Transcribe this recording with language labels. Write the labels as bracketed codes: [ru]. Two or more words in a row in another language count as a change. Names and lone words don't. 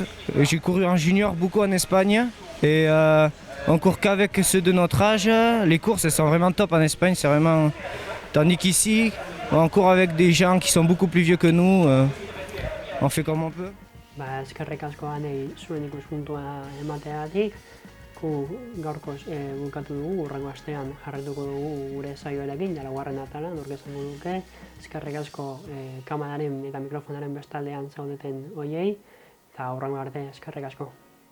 [fr] J'ai couru en junior beaucoup en Espagne. Et on court qu'avec ceux de notre âge. Les courses elles sont vraiment top en Espagne, c'est vraiment... Tandis qu'ici, on court avec des gens qui sont beaucoup plus vieux que nous. On fait comme on peut. [eu] Eskerrik asko Anei zuen ikuspuntua emateagatik. gaurkoz bukatu dugu, hurrengo astean jarretuko dugu gure saioarekin, laugarren atala, nork esango duke, eskerrik asko kameraren eta mikrofonaren bestaldean zaudeten hoiei, eta hurrengo arte eskerrik asko.